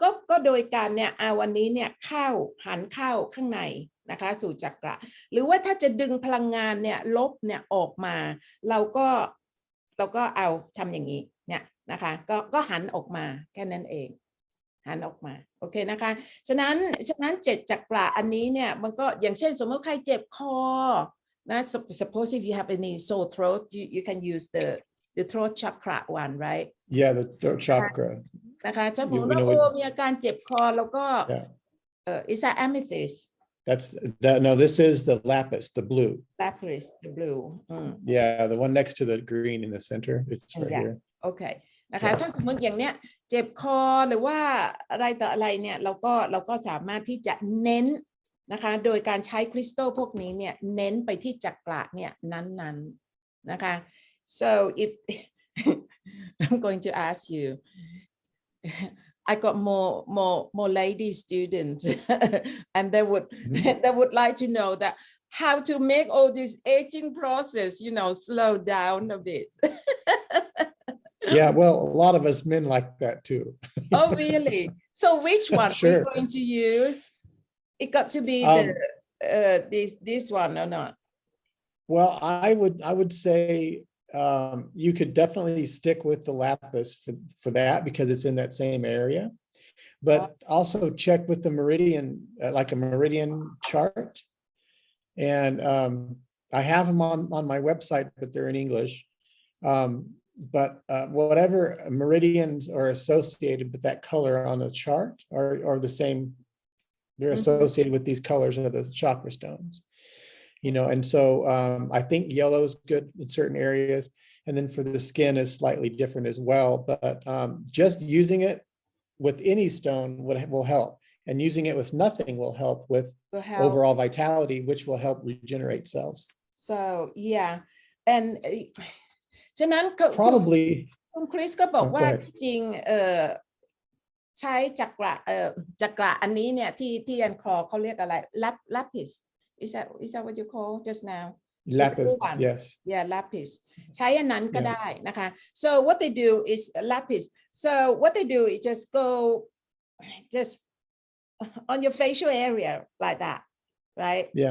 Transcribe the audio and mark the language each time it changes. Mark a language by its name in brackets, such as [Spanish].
[Thai] ก็โดยการเนี่ยเอาวันนี้เนี่ยหันเข้าข้างในนะคะสู่จักระหรือว่าถ้าจะดึงพลังงานเนี่ยลบเนี่ยออกมาเราก็เอาทำอย่างนี้เนี่ยนะคะก็หันออกมาแค่นั้นเองหันออกมาโอเคนะคะฉะนั้น7จักระอันนี้เนี่ยมันก็อย่างเช่นสมมติใครเจ็บคอนะ [English] suppose if you have any sore throat you can use the throat chakra one right Yeah, the throat chakra. [Thai] นะคะถ้าผมว่ามีอาการเจ็บคอแล้วก็ [English] is that amethyst? No, this is the lapis, the blue. Lapis, the blue. Yeah, the one next to the green in the center. It's right here. Okay. [Thai] นะคะถ้าสมมติอย่างเนี้ยเจ็บคอหรือว่าอะไรต่ออะไรเนี่ยเราก็สามารถที่จะเน้นนะคะโดยการใช้คริสตัลพวกนี้เนี่ยเน้นไปที่จักระเนี่ยนั้นๆนะคะ [English] so if I'm going to ask you I got more lady students and they would like to know that how to make all this aging process slow down a bit. Yeah, well, a lot of us men like that too. Oh, really? So which one are you going to use? It got to be this one or not? Well, I would say you could definitely stick with the lapis for that because it's in that same area, but also check with the meridian, like a meridian chart. And I have them on my website, but they're in English. But whatever meridians are associated with that color on the chart are the same. They're associated with these colors of the chakra stones, and so I think yellow is good in certain areas. And then for the skin is slightly different as well. But just using it with any stone will help. And using it with nothing will help with overall vitality, which will help regenerate cells. So, yeah. And [Thai] ฉะนั้น [English] probably [Thai] คุณคริสก็บอกว่าจริงใช้จักระอันนี้เนี่ยที่อันคลอเขาเรียกอะไร lapis [English] is that what you call just now Lapis, yes. yeah lapis [Thai] ใช้อันนั้นก็ได้นะคะ [English] so what they do is lapis so what they do is just go just on your facial area like that right